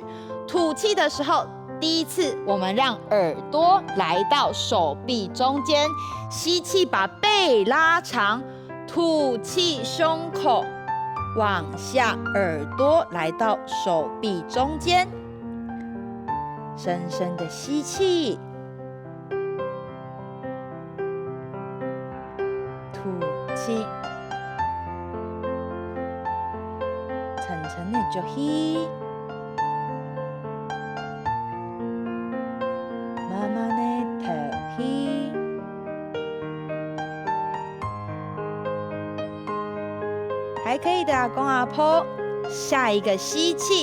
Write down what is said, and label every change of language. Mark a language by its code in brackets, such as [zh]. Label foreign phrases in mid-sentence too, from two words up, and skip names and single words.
[zh] 吐氣的時候，第一次我們讓耳朵來到手臂中間，吸氣把背拉長，吐氣胸口往下，耳朵來到手臂中間。深深的吸氣，吐氣，沉沉的吸氣，慢慢的吐氣。还可以的，阿公阿婆，下一个吸气。